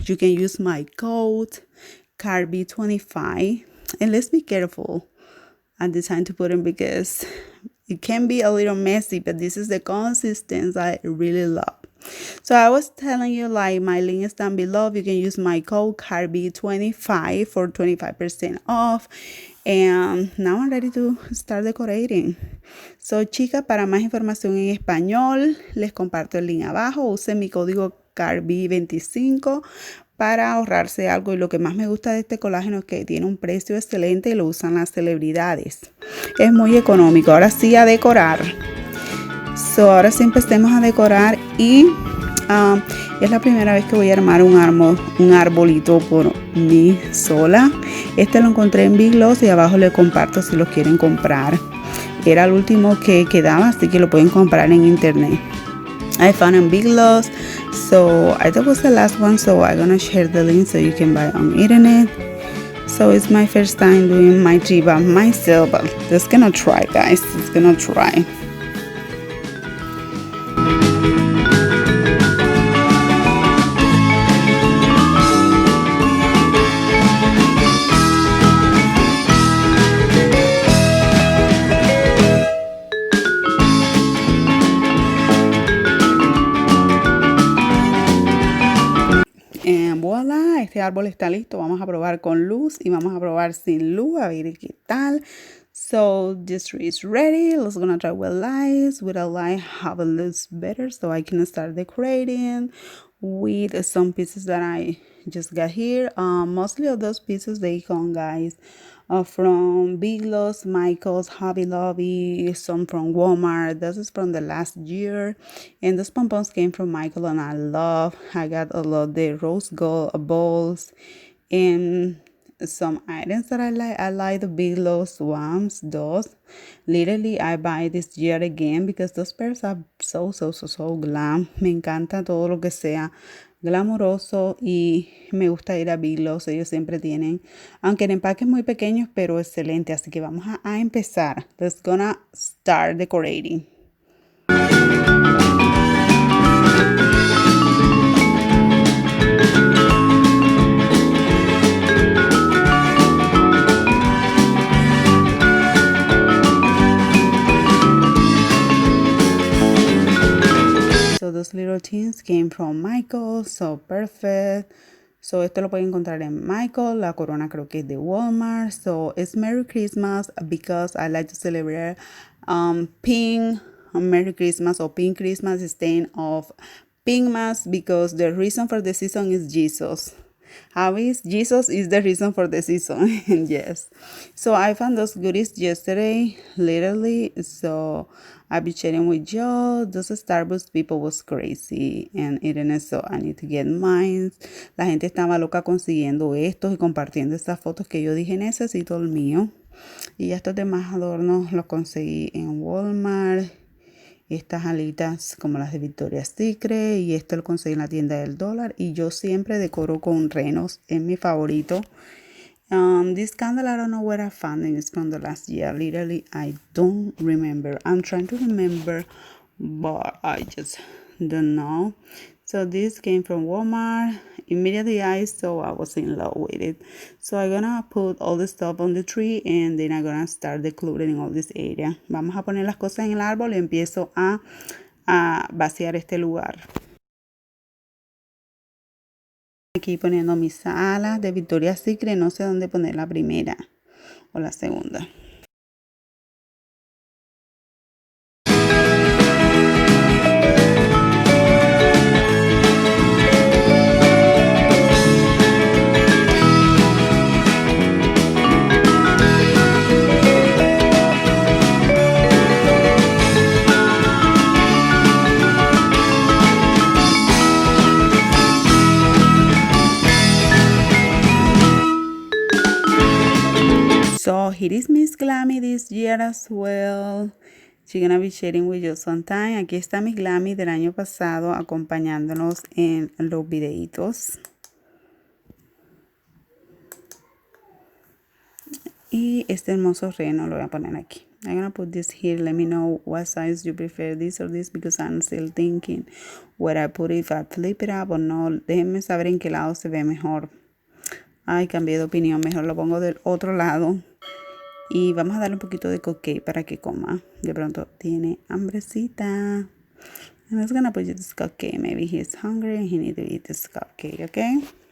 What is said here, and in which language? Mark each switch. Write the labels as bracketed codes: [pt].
[en] You can use my code Karbglam, and let's be careful at the time to put in because it can be a little messy, but this is the consistency I really love. So I was telling you, like, my link is down below. You can use my code Karbglam for 25% off. And now I'm ready to start decorating. [es] So chicas, para más información en español, les comparto el link abajo. Usen mi código Karbglam25 para ahorrarse algo, y lo que más me gusta de este colágeno es que tiene un precio excelente y lo usan las celebridades. Es muy económico. Ahora sí, a decorar. Ahora sí empecemos a decorar, y es la primera vez que voy a armar un arbolito por mí sola. Este lo encontré en Big Lots y abajo le comparto si lo quieren comprar. Era el último que quedaba, así que lo pueden comprar en internet. [en] I found in Big Lots, so I thought it was the last one, so I'm gonna share the link so you can buy on internet. So it's my first time doing my tree by myself, but just gonna try guys, just gonna try. [es] And voila, este árbol está listo. Vamos a probar con luz y vamos a probar sin luz, a ver qué tal. [en] So this tree is ready. Let's gonna try with lights. Without light, how it looks better, so I can start decorating with some pieces that I just got here. Mostly of those pieces they come guys from Big Lots, Michael's, Hobby Lobby, some from Walmart. This is from the last year, and those pompons came from Michael, and I got a lot of the rose gold balls and some items that I like. I like the Big Lots ones. Those literally I buy this year again because those pairs are so glam. [es] Me encanta todo lo que sea glamuroso y me gusta ir a Bigloss, ellos siempre tienen, aunque el empaque es muy pequeño, pero excelente. Así que vamos a empezar. [en] Let's gonna start decorating. So those little things came from Michael, so perfect. [es] So esto lo pueden encontrar en Michael. La corona creo que es de Walmart. [en] So it's Merry Christmas because I like to celebrate pink Merry Christmas or pink Christmas instead of Pinkmas because the reason for the season is Jesus. How is Jesus is the reason for the season. Yes. So I found those goodies yesterday, literally. So I'll be sharing with y'all. Those Starbucks people was crazy and eating it, so I need to get mine. [es] La gente estaba loca consiguiendo estos y compartiendo estas fotos que yo dije necesito el mío. Y estos demás adornos los conseguí en Walmart. Estas alitas como las de Victoria's Secret y esto lo conseguí en la tienda del dólar y yo siempre decoro con renos, es mi favorito. [en] This candle I don't know where I found it. It's from the last year. Literally I don't remember. I'm trying to remember but I just don't know. So this came from Walmart. Immediately I saw I was in love with it. So I'm gonna put all the stuff on the tree and then I'm gonna start decluttering all this area. [es] Vamos a poner las cosas en el árbol y empiezo a vaciar este lugar. Aquí poniendo mis alas de Victoria's Secret. No sé dónde poner la primera o la segunda. [en] So here is Miss Glammy this year as well. She's gonna be sharing with you sometime. [es] Aquí está Miss Glammy del año pasado acompañándonos en los videitos. Y este hermoso reno lo voy a poner aquí. [en] I'm gonna put this here. Let me know what size you prefer, this or this, because I'm still thinking where I put it, if I flip it up or no. [es] Déjenme saber en qué lado se ve mejor. Ay, cambié de opinión. Mejor lo pongo del otro lado. Y vamos a darle un poquito de cupcake para que coma. De pronto tiene hambrecita. [en] And I was gonna put this cupcake. Maybe he's hungry and he needs to eat this cupcake, okay?